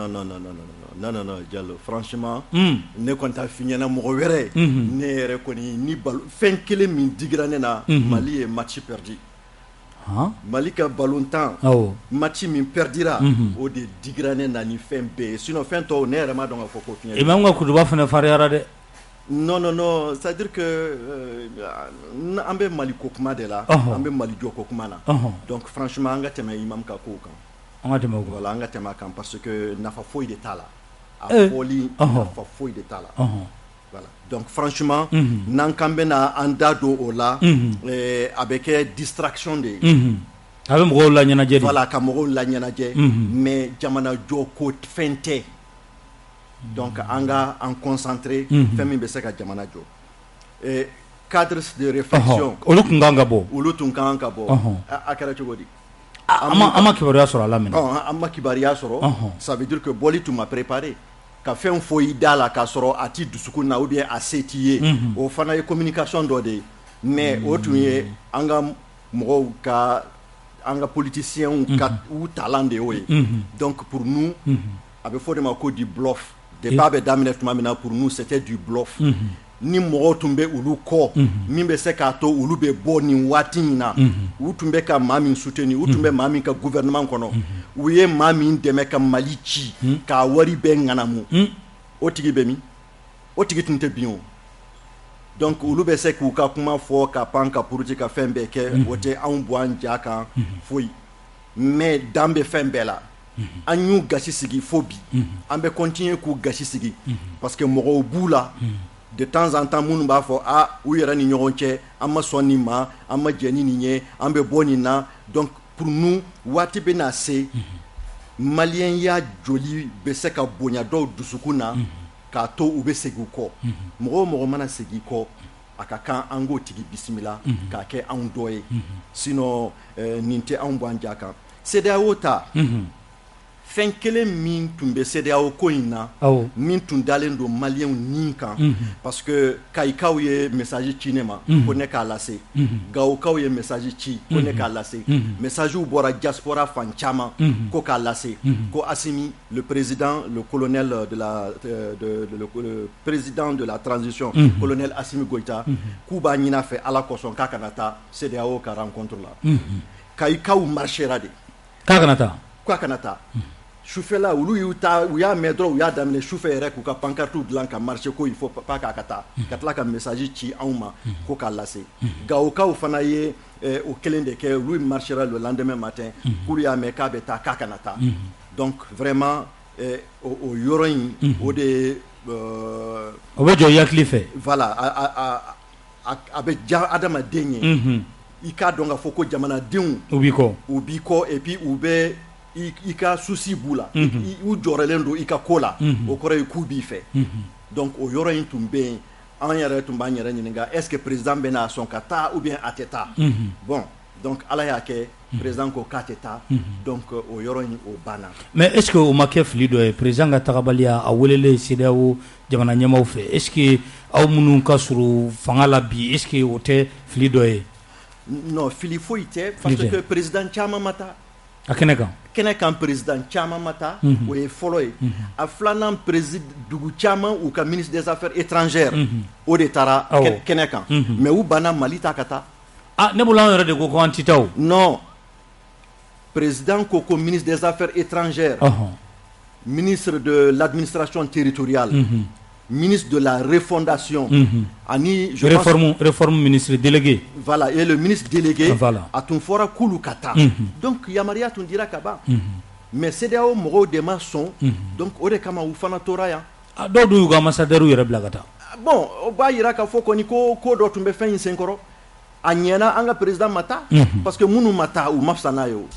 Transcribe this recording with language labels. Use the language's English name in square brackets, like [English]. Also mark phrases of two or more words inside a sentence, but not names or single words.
[Bambara] non Diallo franchement ne kɔni t'a f'i ɲɛna mɔgɔ wɛrɛ ne yɛrɛ kɔni ni fɛn kelen min digira ne na Mali ye [French] match perdu [Bambara] Mali ka ballon tan match min perdira o de digira ne na ni fɛn bɛɛ ye sinon fɛn tɔw ne yɛrɛ m'a dɔn ka fɔ ko fiɲɛ Imam ka kutuba fana fariyara dɛ non [French] c'est à dire que [Bambara] an bɛ Mali ko kuma de la an bɛ Mali jɔ ko kuma na [French] donc franchement [Bambara] an ka tɛmɛ Imam ka kow kan an ka tɛmɛ o kan voilà an ka tɛmɛ a kan [French] parce que [Bambara] nafa foyi de t'a la a fɔli nafa foyi de t'a la [French] voilà donc franchement [Bambara] n'an kan bɛna an da don o la a bɛ kɛ distraction de ye a bɛ mɔgɔw la ɲɛnajɛ de voilà ka mɔgɔw la ɲɛnajɛ mais jamana jɔ ko fɛn tɛ donc an ka an concentré fɛn min bɛ se ka jamana jɔ [French] cadres de réflexion [Bambara] olu tun kan ka bɔ a kɛra cogo di an ma kibaruya sɔrɔ a la minɛ an ma kibaruya sɔrɔ [French] ça veut dire que [Bambara] bɔli tun ma préparé ka fɛn fɔ i da la k'a sɔrɔ a ti dusukun na [French] ou bien [Bambara] a se t'i ye o fana ye communication dɔ de ye mais o tun ye an ka mɔgɔw ka an ka politiciens ka u talan de y'o ye [French] donc pour nous [Bambara] a bɛ fɔ de ma ko [French] du bluff débat [Bambara] bɛ daminɛ tuma min na [French] pour nous c'était du bluff [Bambara] ni mɔgɔw tun bɛ olu kɔ min bɛ se k'a to olu bɛ bɔ nin waati in na u tun bɛ ka maa min soutenir u tun bɛ maa min ka gouvernement kɔnɔ u ye maa min dɛmɛ ka Mali ci k'a wari bɛɛ ŋanamu o tigi bɛ min o tigi tun tɛ bin o donc olu bɛ se k'u ka kuma fɔ ka pan ka puruti ka fɛn bɛɛ kɛ o tɛ anw bɔ an ja kan foyi mais dan bɛ fɛn bɛɛ la an y'u gasi sigi fo bi an bɛ continuer k'u gasi sigi [French] parce que [Bambara] mɔgɔw b'u la [French] de temps en temps [Bambara] minnu b'a fɔ u yɛrɛ ni ɲɔgɔn cɛ an ma sɔn nin ma an ma jɛ ni nin ye an bɛ bɔ nin na [French] donc pour nous [Bambara] waati bɛ na se maliyɛnya joli bɛ se ka bonya dɔw dusukun na k'a to u bɛ segin u kɔ mɔgɔ o mɔgɔ mana segin kɔ a ka kan an k'o tigi bisimila k'a kɛ anw dɔ ye sinon nin tɛ anw bɔ an ja kan CEDEAO ta fɛn kelen min tun bɛ CEDEAO ko in na min tun dalen don maliyɛnw ni kan [French] parce que [Bambara] kayikaw ye message ci ne ma ko ne k'a lase gawokaw ye message ci ko ne k'a lase messagew bɔra diaspora fan caman ko k'a lase ko Assimi [French] le président le colonel le président de la transition colonel Assimi Goïta [Bambara] k'u b'a ɲin'a fɛ Ala kosɔn k'a kana taa CEDEAO ka rencontre la kayikaw marchera de k'a kana taa k'a kana taa sufɛla olu u y'a mɛn dɔrɔn u y'a daminɛ sufɛ yɛrɛ k'u ka pancartes dilan ka marcher ko [French] il faut pas [Bambara] k'a ka taa ka tila ka message ci anw ma ko k'a lase gawokaw fana ye o kelen de kɛ olu marchera [French] le lendemain matin [Bambara] k'olu y'a mɛn k'a bɛ taa k'a kana taa [French] donc vraiment [Bambara] o yɔrɔ in o de o bɛ jɔ i hakili fɛ voilà a bɛ diya adamaden ye i k'a dɔn k'a fɔ ko jamanadenw u b'i kɔ [French] et puis [Bambara] u bɛ i ka souci b'u la u jɔrɔlen don i ka ko la o kɔrɔ ye k'u b'i fɛ donc o yɔrɔ in tun bɛ yen an yɛrɛ tun b'an yɛrɛ ɲininka [French] est-ce que président [Bambara] bɛna sɔn ka taa [French] ou bien [Bambara] a tɛ taa [French] bon donc [Bambara] Ala y'a kɛ président ko k'a tɛ taa donc o yɔrɔ in o banna [French] mais est-ce que [Bambara] o ma kɛ fili dɔ ye président ka tagabaliya a welelen CEDEAO jamana ɲɛmaaw fɛ [French] est-ce que [Bambara] aw minnu ka surun fanga la bi [French] est-ce que [Bambara] o tɛ fili dɔ ye non fili foyi tɛ [French] parce que président [Bambara] caman ma taa a kɛnɛ kan kɛnɛ kan président caman ma taa o ye fɔlɔ ye a filanan dugu caman u ka [French] ministre des affaires étrangères [Bambara] o de taara kɛnɛ kan mais u banna Mali ta ka taa ne bolo an yɛrɛ de ko an ti taa o [French] non président ko ministre des affaires étrangères ministre de l'administration territoriale ministre de la refondation ani réforme ministre délégué voilà et le ministre délégué [Bambara] a tun fɔra k'olu ka taa donc yamaruya tun dira ka ban mais CEDEAO mɔgɔw de ma sɔn donc o de kama u fana tora yan dɔw dun y'u ka ambassadeur yɛrɛ bila ka taa bon o b'a yira k'a fɔ kɔni ko dɔ tun bɛ fɛn in senkɔrɔ a ɲɛna an ka président ma taa [French] parce que [Bambara] minnu ma taa u ma fisa n'a ye